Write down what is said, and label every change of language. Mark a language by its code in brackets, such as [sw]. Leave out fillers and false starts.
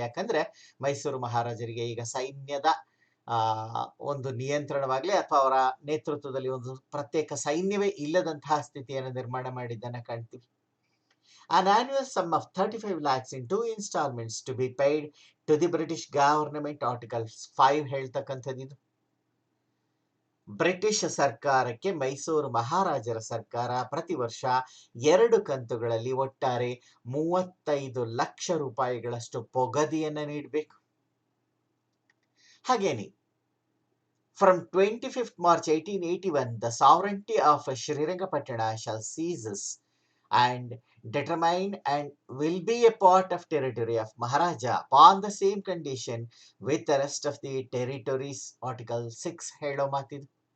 [kn] ಯಾಕಂದ್ರೆ ಮೈಸೂರು ಮಹಾರಾಜರಿಗೆ ಈಗ ಸೈನ್ಯದ ಒಂದು ನಿಯಂತ್ರಣವಾಗ್ಲಿ ಅಥವಾ ಅವರ ನೇತೃತ್ವದಲ್ಲಿ ಒಂದು ಪ್ರತ್ಯೇಕ ಸೈನ್ಯವೇ ಇಲ್ಲದಂತಹ ಸ್ಥಿತಿಯನ್ನು ನಿರ್ಮಾಣ ಮಾಡಿದ್ದನ್ನ ಕಾಣ್ತೀವಿ. [en] An annual sum of 35 lakhs in 2 installments to be paid to the British government, Article 5 [kn] ಹೇಳ್ತಕ್ಕಂಥದ್ದು. ಬ್ರಿಟಿಷ್ ಸರ್ಕಾರಕ್ಕೆ ಮೈಸೂರು ಮಹಾರಾಜರ ಸರ್ಕಾರ ಪ್ರತಿ ವರ್ಷ 2 ಕಂತುಗಳಲ್ಲಿ ಒಟ್ಟಾರೆ 35 ಲಕ್ಷ ರೂಪಾಯಿಗಳಷ್ಟು ಪೊಗದಿಯನ್ನ ನೀಡಬೇಕು. ಹಾಗೇನೆ [en] from 25th March 1881 the sovereignty of Srirangapatna shall ceases and determine and will be a part of territory of Maharaja upon the same condition with the rest of the territories, Article 6 [kn] ಹೇಳೋ ಮಾತಿದು.